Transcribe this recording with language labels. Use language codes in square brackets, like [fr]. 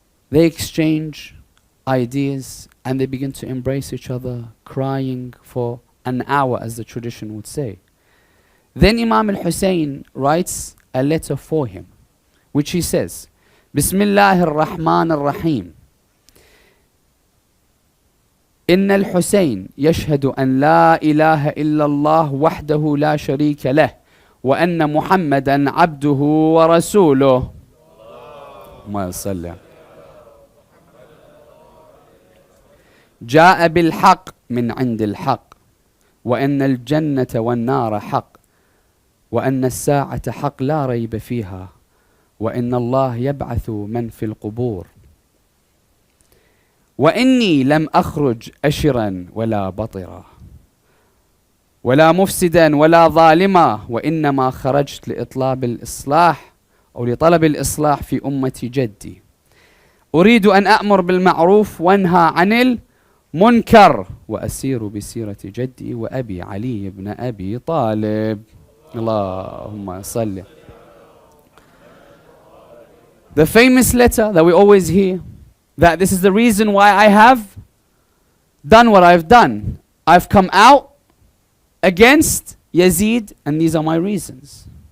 [en] They exchange ideas and they begin to embrace each other, crying for an hour, as the tradition would say. Then Imam al-Hussain writes a letter for him, which he says, Bismillah ar-Rahman ar-Rahim. [ar] إن الحسين يشهد أن لا إله إلا الله وحده لا شريك له وأن محمدا عبده ورسوله. ما صلى. جاء بالحق من عند الحق وأن الجنة والنار حق وأن الساعة حق لا ريب فيها وإن الله يبعث من في القبور وإني لم أخرج أشرا ولا بطرا ولا مفسدا ولا ظالما وإنما خرجت لإطلاب الإصلاح أو لطلب الإصلاح في أمة جدي أريد أن أأمر بالمعروف وأنهى عن المنكر وأسير بسيرة جدي وأبي علي بن أبي طالب. اللهم صل. [en] The famous letter that we always hear, that this is the reason why I have done what I've done. I've come out against Yazid and these are my reasons.